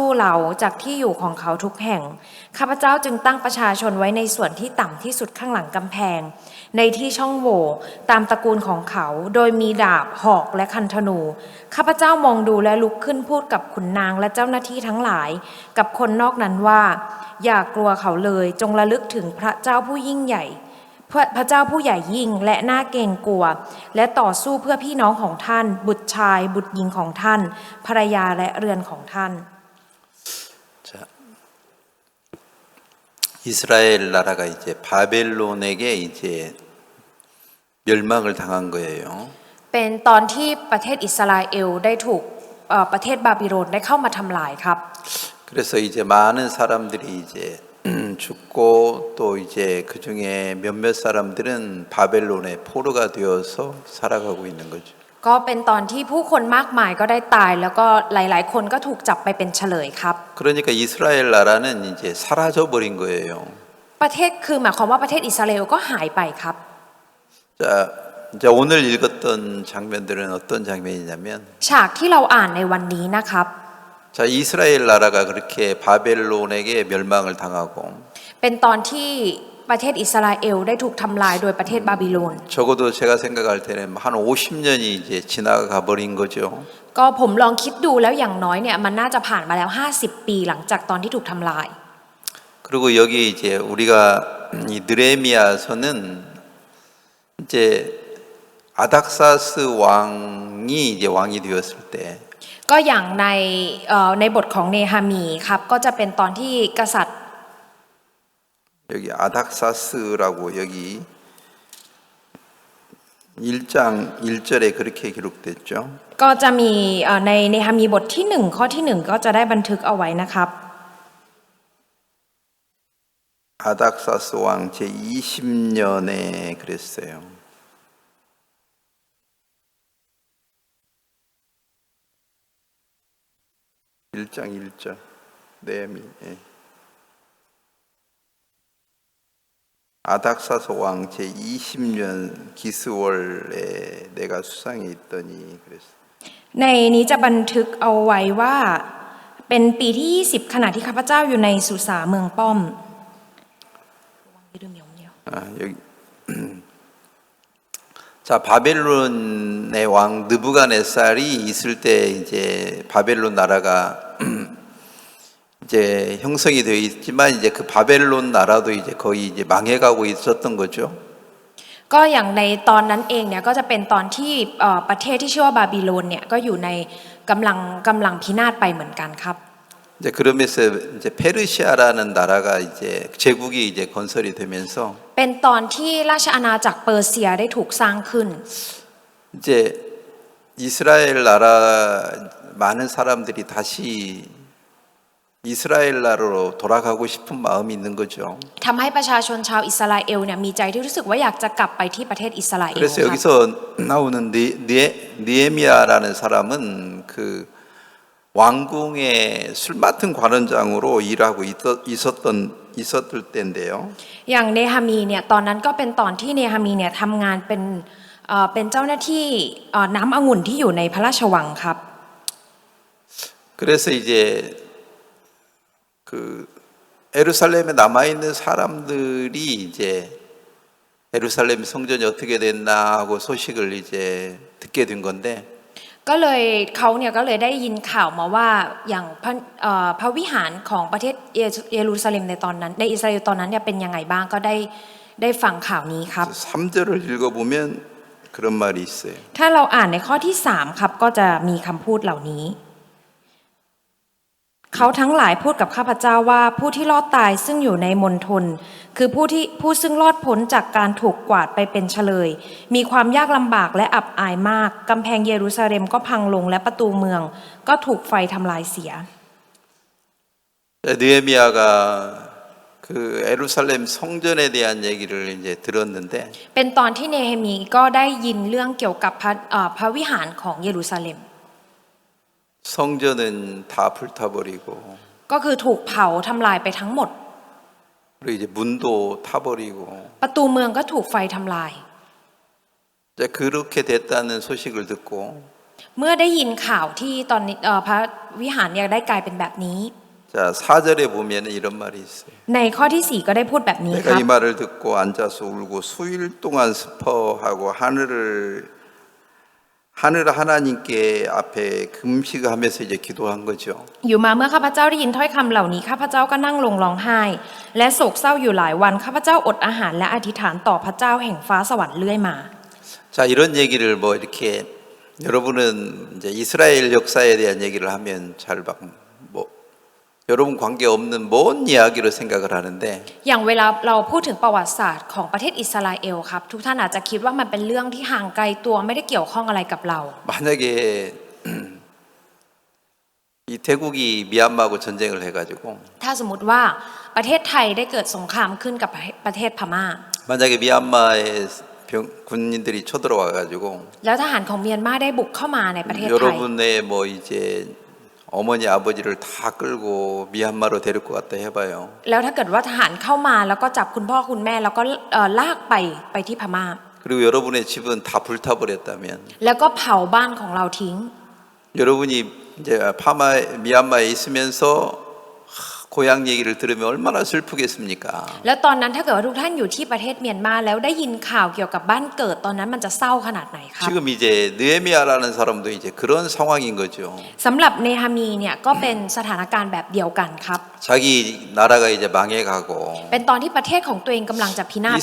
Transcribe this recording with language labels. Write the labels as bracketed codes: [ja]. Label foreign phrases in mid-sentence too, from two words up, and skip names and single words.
[th] เราจากที่อยู่ของเขาทุกแห่งข้าพเจ้าจึงตั้งประชาชนไว้ในส่วนที่ต่ำที่สุดข้างหลังกำแพงในที่ช่องโหว่ตามตระกูลของเขาโดยมีดาบหอกและคันธนูข้าพเจ้ามองดูและลุกขึ้นพูดกับขุนนางและเจ้าหน้าที่ทั้งหลายกับคนนอกนั้นว่าอย่ากลัวเขาเลยจงระลึกถึงพระเจ้าผู้ยิ่งใหญ่พระเจ้าผู้ใหญ่ยิ่งและน่าเกรงกลัวและต่อสู้เพื่อพี่น้องของท่านบุตรชายบุตรหญิงของท่านภรรยาและเรือนของท่าน [ko] 이스라엘 나라가 이제 바벨론에게 이제 멸망을 당한 거예요. [th] เป็นตอนที่ประเทศอิสราเอลได้ถูกประเทศบาบิโลนได้เข้ามาทำลายครับ [ko] 그래서 이제 많은 사람들이 이제 죽고 또 이제 그 중에 몇몇 사람들은 바벨론의 포로가 되어서 살아가고 있는 거죠. [th] ก็เป็นตอนที่ผู้คนมากมายก็ได้ตายแล้วก็หลายๆคนก็ถูกจับไปเป็นเฉลยครับ [ko] 그러니까 이스라엘 나라는 이제 사라져 버린 거예요. [th] ประเทศคือหมายความว่าประเทศอิสราเอลก็หายไปครับ [ko] 자, 이제 오늘 읽었던 장면들은 어떤 장면이냐면 [th] ฉากที่เราอ่านในวันนี้นะครับ [ko] 자, 이스라엘 나라가 그렇게 바벨론에게 멸망을 당하고 [th] เป็นตอนที่ประเทศอิสราเอลได้ถูกทำลายโดยประเทศบาบิโลน [ko] 적어도 제가 생각할 때는 한 50년이 이제 지나가 버린 거죠. [th] ก็ผมลองคิดดูแล้วอย่างน้อยเนี่ยมันน่าจะผ่านมาแล้ว50 ปีหลังจากตอนที่ถูกทำลาย [ko] 그리고 여기 이제 우리가 이 느헤미야서는 이제 아닥사스 왕이 이제 왕이 되었을 때 [th] ก็อย่างในบทของเนหะมีครับก็จะเป็นตอนที่กษัตริย์ [ko] 여기 아닥사스라고 여기 1장 1절에 그렇게 기록됐죠. [th] ก็จะมีในเนหะมีบทที่1ข้อที่1ก็จะได้บันทึกเอาไว้นะครับ [ko] 아닥사스 왕 제20년에 그랬어요. [th] (1장 1절) 느헤미 아닥사스 왕 제20년 기스월에 내가 수상에 있더니 그랬어. [ko] ในนี้จะบันทึกเอาไว้ว่าเป็นปีที่20ขณะที่ข้าพเจ้าอยู่ในสุสาเมืองป้อม 여기 자, 바벨론의 왕 느부갓네살이 있을 때 이제 바벨론 나라가 이제 형성이 되어 있지만 이제 그 바벨론 나라도 이제 거의 이제 망해가고 있었던 거죠. [th] ก็อย่างในตอนนั้นเองเนี่ยก็จะเป็นตอนที่ประเทศที่ชื่อว่าบาบิโลนเนี่ยก็อยู่ในกำลังพินาศไปเหมือนกันครับ [ko] 이제 그러면서 이제 페르시아라는 나라가 이제 제국이 이제 건설이 되면서 [th] เป็นตอนที่ราชอาณาจักรเปอร์เซียได้ถูกสร้างขึ้น [ko] 이제 이스라엘 나라 많은 사람들이 다시 이스라엘 나라로 돌아가고 싶은 마음이 있는 거죠. [th] ทำให้ประชาชนชาวอิสราเอลเนี่ยมีใจที่รู้สึกว่าอยากจะกลับไปที่ประเทศอิสราเอล [ko] 그래서 [th] ครับ [ko] 여기서 나오는 느헤미야라는 사람은 그 왕궁의 술 맡은 관원장으로 일하고 있었을 때인데요. [th] อย่างเนฮามีเนี่ยตอนนั้นก็เป็นตอนที่เนฮามีเนี่ยทำงานเป็นเจ้าหน้าที่น้ำองุ่นที่อยู่ในพระราชวังครับ [ko] 그래서 이제 그 예루살렘에 남아 있는 사람들이 이제 예루살렘 성전이 어떻게 됐나 하고 소식을 이제 듣게 된 건데 [th] ก็เลยเขาเนี่ยก็เลยได้ยินข่าวมาว่าอย่างพระวิหารของประเทศเยรูซาเล็มในตอนนั้นในอิสราเอลตอนนั้นเนี่ยเป็นยังไงบ้างก็ได้ฟังข่าวนี้ครับ [ko] 3절을 읽어보면 그런 말이 있어요. [th] ถ้าเราอ่านในข้อที่3ครับก็จะมีคำพูดเหล่านี้เขาทั้งหลายพูดกับข้าพเจ้าว่าผู้ที่รอดตายซึ่งอยู่ในมณฑลคือผู้ซึ่งรอดพ้นจากการถูกกวาดไปเป็นเฉลยมีความยากลำบากและอับอายมากกำแพงเยรูซาเล็มก็พังลงและประตูเมืองก็ถูกไฟทำลายเสีย [ko] 느헤미야가 그 예루살렘 성전에 대한 얘기를 이제 들었는데 [th] เป็นตอนที่เนเฮมีก็ได้ยินเรื่องเกี่ยวกับพระวิหารของเยรูซาเล็ม [ko] 성전은 다 불타버리고 [th] ก็คือถูกเผาทำลายไปทั้งหมด [ko] 그리고 이제 문도 타버리고 [th] ประตูเมืองก็ถูกไฟทำลาย [ko] 이제 그렇게 됐다는 소식을 듣고 [th] เมื่อได้ยินข่าวที่ตอนนี้พระวิหารเนี่ยได้กลายเป็นแบบนี้ [ko] 자 4절에 보면 이런 말이 있어요. [th] ในข้อที่4ก็ได้พูดแบบนี้ค [ko] 내가 [th] รับ [ko] 이 말을 듣고 앉아서 울고 수일 동안 슬퍼하고 하늘 하나님께 앞에 금식하면서 이제 기도한 거죠. [th] อยู่มาเมื่อข้าพเจ้าได้ยินถ้อยคำเหล่านี้ข้าพเจ้าก็นั่งลงร้องไห้และโศกเศร้าอยู่หลายวันข้าพเจ้าอดอาหารและอธิษฐานต่อพระเจ้าแห่งฟ้าสวรรค์เรื่อยมา [ko] 자 이런 얘기를 뭐 이렇게 여러분은 이제 이스라엘 역사에 대한 얘기를 하면 뭐 여러분 관계 없는 먼 이야기로 생각을 하는데 [th] อย่างเวลาเราพูดถึงประวัติศาสตร์ของประเทศอิสราเอลครับทุกท่านอาจจะคิดว่ามันเป็นเรื่องที่ห่างไกลตัวไม่ได้เกี่ยวข้องอะไรกับเรา [ko] 만약에 이 태국이 미얀마하고 전쟁을 해가지고 [th] ถ้าสมมติว่าประเทศไทยได้เกิดสงครามขึ้นกับประเทศพม่า [ko] 만약에 미얀마에 군인들이 쳐들어와가지고 [th] แล้วทหารของเมียนมาได้บุกเข้ามาในประเทศไทย [ko] 여러분의 뭐 이제 어머니 아버지를 다 끌고 미얀마로 데릴 것 같다 해봐요. [th] แล้วถ้าเกิดว่าทหารเข้ามาแล้วก็จับคุณพ่อคุณแม่แล้วก็ลากไปที่พม่า [ko] 그리고 여러분의 집은 다 불타버렸다면 [th] แล้วก็เผาบ้านของเราทิ้ง [ko] 여러분이 이제 미얀마에 있으면서 고향 얘기를 들으면 얼마나 슬프겠습니까? [th] แล้วตอนนั้นถ้าเกิดว่าทุกท่านอยู่ที่ประเทศเมียนมาแล้วได้ยินข่าวเกี่ยวกับบ้านเกิดตอนนั้นมันจะเศร้าขนาดไหนครับ [ko] 지금 이제 느헤미야라는 사람도 이제 그런 상황인 거죠. [th] สำหรับเนฮามีเนี่ยก็เป็นสถานการณ์แบบเดียวกันครับ [ko] 자기 나라가 이제 망해가고 [th] เป็นตอนที่ประเทศของตัวเองกำลังจะพินาศลง